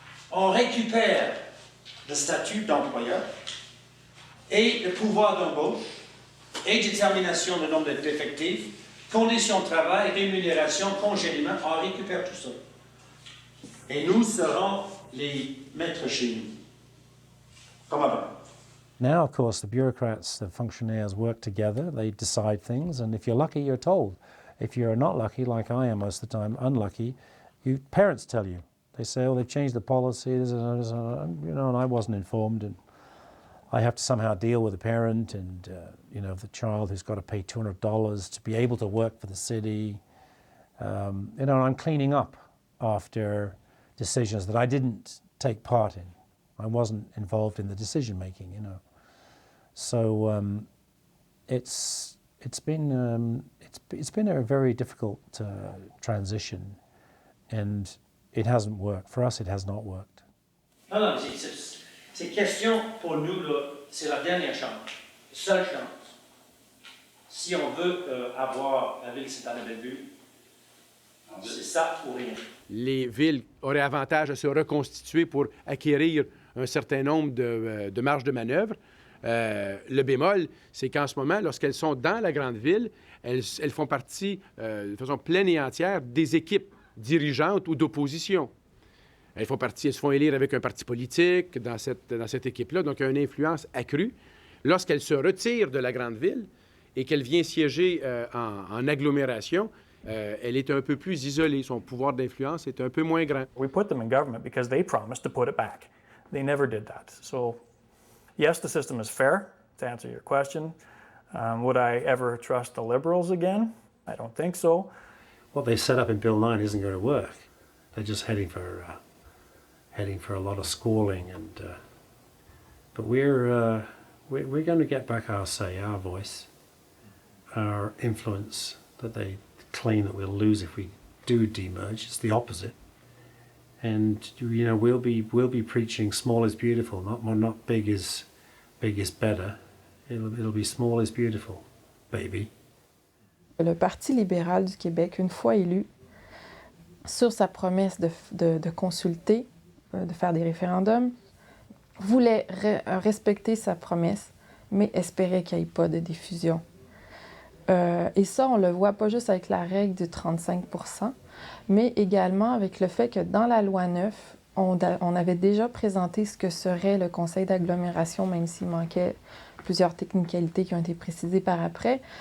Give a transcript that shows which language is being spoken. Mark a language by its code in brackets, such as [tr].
[fr] On récupère le statut d'employeur et le pouvoir d'embauche et détermination du nombre d'effectifs, conditions de travail, rémunération, congédiement, on récupère tout ça. Et nous serons les maîtres chez nous, comme avant. [en] Now, of course, the bureaucrats, the functionaries work together, they decide things, and if you're lucky, you're told. If you're not lucky, like I am most of the time, unlucky, parents tell you. They say, oh, they've changed the policies, and I wasn't informed, and I have to somehow deal with the parent and, the child who's got to pay $200 to be able to work for the city. I'm cleaning up after decisions that I didn't take part in. I wasn't involved in the decision making, So it's been a very difficult transition, and it hasn't worked. For us, it has not worked. [fr] Non, c'est question pour nous, c'est la dernière chance, seule chance. Si on veut avoir la ville de Sainte-Anne-de-Bellevue, c'est ça ou rien. Les villes auraient avantage à se reconstituer pour acquérir un certain nombre de marges de manœuvre. Le bémol, c'est qu'en ce moment, lorsqu'elles sont dans la grande ville, elles font partie de façon pleine et entière des équipes dirigeantes ou d'opposition. Elles se font élire avec un parti politique dans cette équipe-là, donc il y a une influence accrue. Lorsqu'elles se retirent de la grande ville et qu'elle vient siéger en agglomération, elle est un peu plus isolée. Son pouvoir d'influence est un peu moins grand. [en] We put them in government because they promised to put it back. They never did that. So, yes, the system is fair, to answer your question. Would I ever trust the Liberals again? I don't think so. What they set up in Bill 9 isn't going to work. They're just heading for a lot of squalling, but we're going to get back our say, our voice, our influence that they claim that we'll lose if we do demerge. It's the opposite, and we'll be preaching small is beautiful, not big is better. It'll be small is beautiful, baby. [fr] Le Parti libéral du Québec, une fois élu, sur sa promesse de consulter, de faire des référendums, voulait respecter sa promesse, mais espérait qu'il n'y ait pas de diffusion. Et ça, on le voit pas juste avec la règle de 35%, mais également avec le fait que dans la loi 9, on avait déjà présenté ce que serait le conseil d'agglomération, même s'il manquait plusieurs technicalités qui ont été précisées par après.